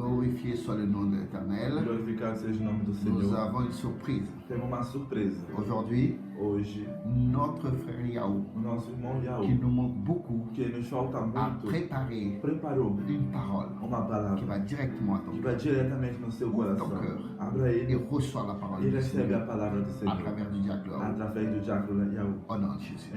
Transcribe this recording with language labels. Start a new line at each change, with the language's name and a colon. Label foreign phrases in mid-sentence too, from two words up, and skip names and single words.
French: Glorifié soit le nom de l'Éternel.
Portuguese: Glorificado seja o nome do
French: Nous
Portuguese: Senhor.
French: avons une surprise.
Portuguese: Temos uma surpresa.
French: Aujourd'hui,
Portuguese: Hoje,
French: notre frère Yahou,
Portuguese: o nosso irmão
French: qui
Portuguese: Yahu,
French: nous manque beaucoup,
Portuguese: que nos falta
French: a
Portuguese: muito,
French: préparé
Portuguese: preparou
French: une parole
Portuguese: uma palavra
French: qui va directement à ton
Portuguese: que
French: cœur.
Portuguese: vai diretamente no seu
French: Ouvre
Portuguese: coração.
French: ton cœur.
Portuguese: Abra
French: Et
Portuguese: ele
French: reçois la parole
Portuguese: e
French: du
Portuguese: recebe a
French: Seigneur
Portuguese: palavra do
French: à
Portuguese: Senhor
French: travers du diacre.
Portuguese: através do diácono Yahu.
French: Au nom de Jésus.